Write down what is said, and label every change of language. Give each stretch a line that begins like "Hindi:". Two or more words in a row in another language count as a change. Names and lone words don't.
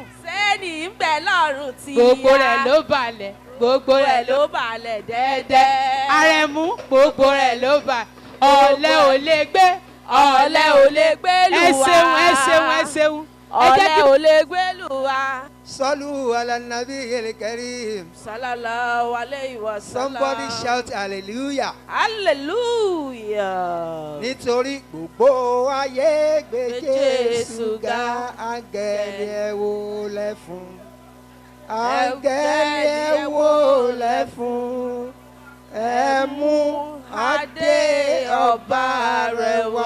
Yoruba: Séènì ń bẹ lọ́rùn tí. Gbogbo rẹ̀ ló balẹ̀. Gbogbo rẹ̀ ló balẹ̀ dẹ́dẹ́. Àrẹ̀mú gbogbo rẹ̀ ló bà. Ọ̀lẹ ò lè gbé. Ọ̀lẹ ò lè gbé lù wá. Ẹ ṣeun. Ọ̀lẹ ò lè gbé lù wá.
Arabic: صلوا على النبي الكريم. صلى الله عليه وسلم.
English: Somebody shout hallelujah. Hallelujah.
Yoruba: Nítorí gbogbo ayé gbé Jésù ga, áńgẹ́lì ẹ wólẹ̀ fún. Áńgẹ́lì ẹ wólẹ̀ fún. Ẹ mú adé ọba rẹ̀ wá.